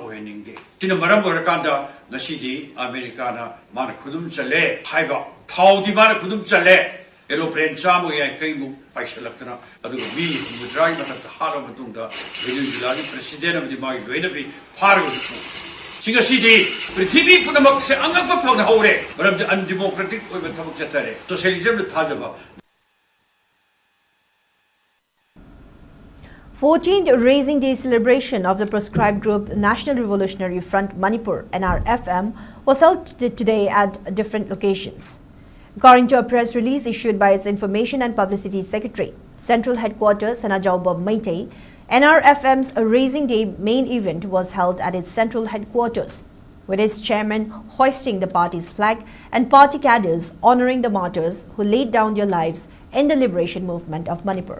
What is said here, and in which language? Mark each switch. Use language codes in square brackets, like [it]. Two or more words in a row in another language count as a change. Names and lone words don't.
[mni] होहेनिंगे तिन मरम ओरकांदा नसीदी अमेरिका ना मान खुदुम चले हाइबा थाउदी मान खुदुम चले एरोप्लेन चामु या कईमु पाइसलक्तना अदुग मी मुद्राई मतक हालो मतुंदा वेनेजुएला नि प्रेसिडेंट अमदि माइ लोइनबि फारगो सिंगसीदी पृथ्वी पुनमक से अंगक फाउन हौरे मरम अनडेमोक्रेटिक ओइबा थबक चतरे सोशलिज्म न थाजबा [en] 14th Raising Day celebration of the proscribed group National Revolutionary Front Manipur NRFM was held today at different locations. According to a press release issued by its Information and Publicity Secretary, Central Headquarters Sanajauba Maitei, NRFM's Raising Day main event was held at its central headquarters, with its chairman hoisting the party's flag and party cadres honoring the martyrs who laid down their lives in the liberation movement of Manipur.